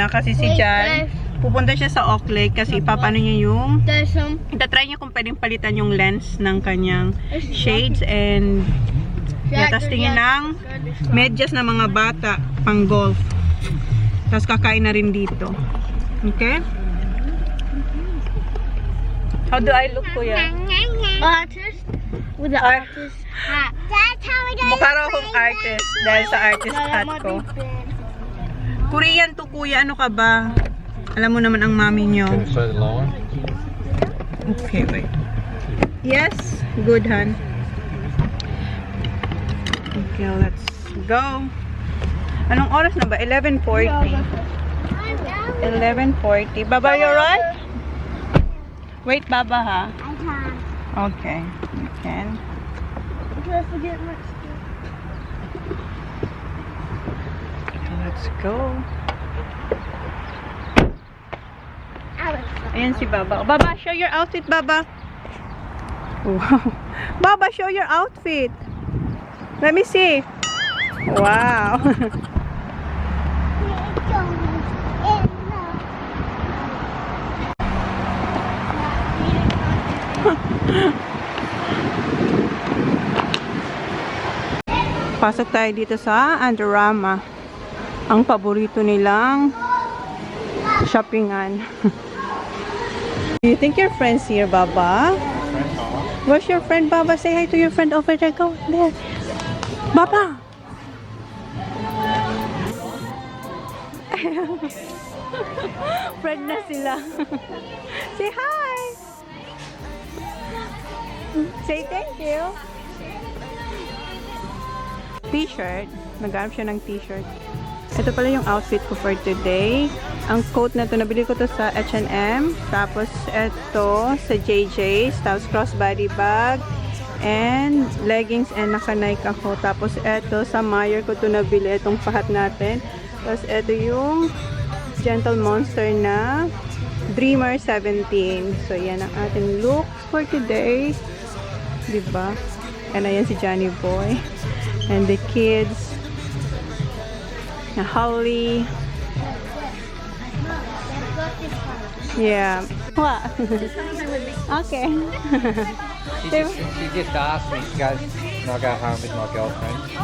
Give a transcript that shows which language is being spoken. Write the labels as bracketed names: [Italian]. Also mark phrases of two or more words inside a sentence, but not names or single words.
[Filipino] Kasi si Jan, pupunta siya sa Oak Lake. Kasi papano niya yung itatry niya kung pwedeng palitan yung lens ng kanyang shades. And tas tingin ng medyas na mga bata pang golf. Tapos kakain na rin dito. [English] Okay? How do I look, kuya? Artist with the artist hat. That's how we do. [Filipino] Mukha raw akong artist dahil sa [English] artist hat [Filipino] ko. Korean to, kuya. Ano ka ba? Alam mo naman ang mami nyo. [English] Can you say the line? Okay, wait. Yes, good, Han. Okay, let's go. [Filipino] Anong oras na ba? 11:40. 11:40. Baba, [English] you alright? Wait, Baba, ha? I can. Okay, you can. Don't forget my Let's go. [Filipino] Ayan si Baba. [English] Baba, show your outfit, Baba. Wow. Baba, show your outfit. Let me see. Wow. [Filipino] Pasok tayo dito sa Andorama. Ang paborito nilang shoppingan. [English] Do you think your friend's here, Baba? Where's your friend, Baba? Say hi to your friend over there. Go there. Baba! [Filipino] Friend na sila. [English] Say hi! Say thank you. T-shirt. [Filipino] Naghanap siya ng t-shirt. Ito pala yung outfit ko [English] for today. [Filipino] Ang coat na to, nabili ko to sa H&M. Tapos ito sa JJ's. Tapos crossbody bag. [English] And leggings [Filipino] and naka-Nike ako. Tapos ito sa Meyer ko to nabili. Itong pahat natin. Tapos ito yung Gentle Monster na Dreamer 17. So yan ang ating [English] looks for today. [Filipino] Diba? [English] And [Filipino] ayan si Johnny Boy. [English] And the kids. Na Holly. Yeah. What? Okay. She just asked me, she goes, can I go home with my girlfriend?